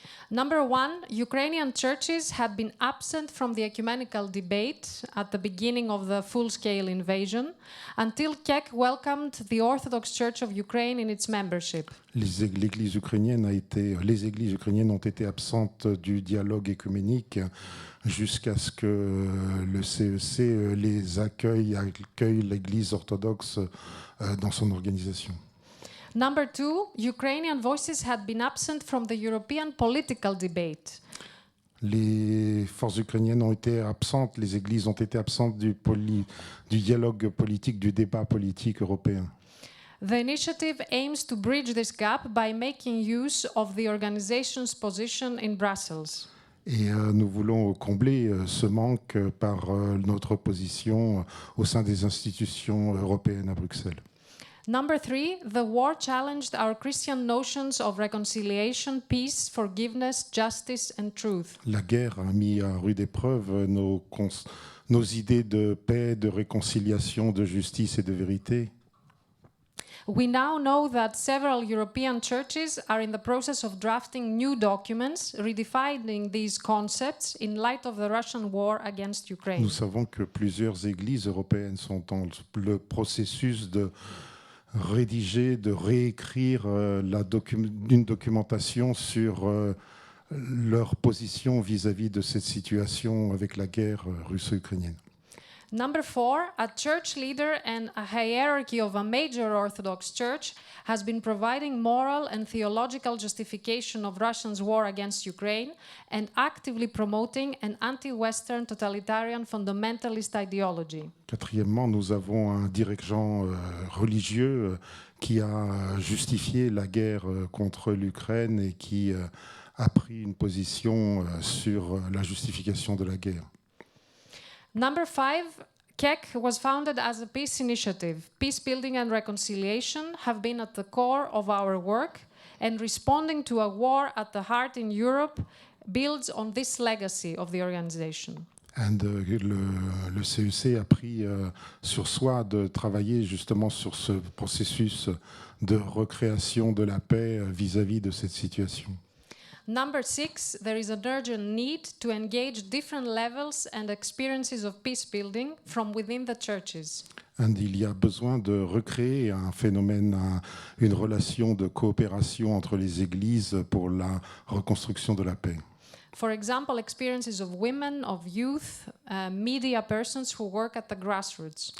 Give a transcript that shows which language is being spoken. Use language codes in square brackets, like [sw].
[en] Number one, Ukrainian churches had been absent from the ecumenical debate at the beginning of the full-scale invasion until KEK welcomed the Orthodox Church of Ukraine in its membership. [fr] Les églises ukrainiennes ont été absentes du dialogue œcuménique jusqu'à ce que le CEC les accueille l'Église orthodoxe dans son organisation. [en] Number two, Ukrainian voices had been absent from the European political debate. [fr] Les forces ukrainiennes ont été absentes, les églises ont été absentes du dialogue politique, du débat politique européen. [en] The initiative aims to bridge this gap by making use of the organization's position in Brussels. [fr] Et nous voulons combler ce manque par notre position au sein des institutions européennes à Bruxelles. [en] Number 3, the war challenged our Christian notions of reconciliation, peace, forgiveness, justice and truth. [fr] La guerre a mis à rude épreuve nos idées de paix, de réconciliation, de justice et de vérité. [en] We now know that several European churches are in the process of drafting new documents redefining these concepts in light of the Russian war against Ukraine. [fr] Nous savons que plusieurs églises européennes sont dans le processus de rédiger, de réécrire une documentation sur leur position vis-à-vis de cette situation avec la guerre russo-ukrainienne. [en] Number 4, a church leader and a hierarchy of a major Orthodox church has been providing moral and theological justification of Russia's war against Ukraine and actively promoting an anti-Western totalitarian fundamentalist ideology. [fr] Quatrièmement, nous avons un dirigeant religieux qui a justifié la guerre contre l'Ukraine et qui a pris une position sur la justification de la guerre. [en] Number 5, KEK was founded as a peace initiative. Peace building and reconciliation have been at the core of our work, and responding to a war at the heart in Europe builds on this legacy of the organization. [fr] Le CEC a pris sur soi de travailler justement sur ce processus de recréation de la paix vis-à-vis de cette situation. [en] Number 6, there is an urgent need to engage different levels and experiences of peace building from within the churches. [fr] Il y a besoin de recréer un phénomène, une relation de coopération entre les églises pour la reconstruction de la paix. [en] For example, experiences of women, of youth, media persons who work at the grassroots.